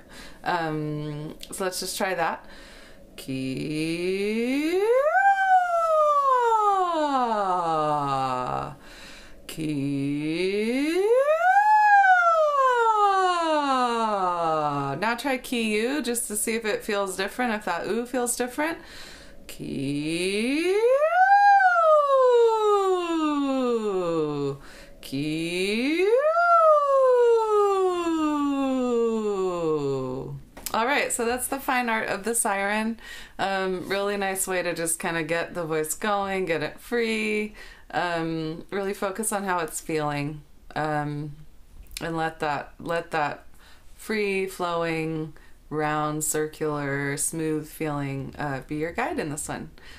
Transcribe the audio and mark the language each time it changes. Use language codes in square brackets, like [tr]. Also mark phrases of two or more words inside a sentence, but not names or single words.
[en] So let's just try that. Kia. Kia. Now try ki-u just to see if it feels different, if that oo feels different. Ki-u. Ki-u. All right, so that's the fine art of the siren. Really nice way to just kind of get the voice going, get it free, really focus on how it's feeling, and let that free flowing, round, circular, smooth feeling be your guide in this one.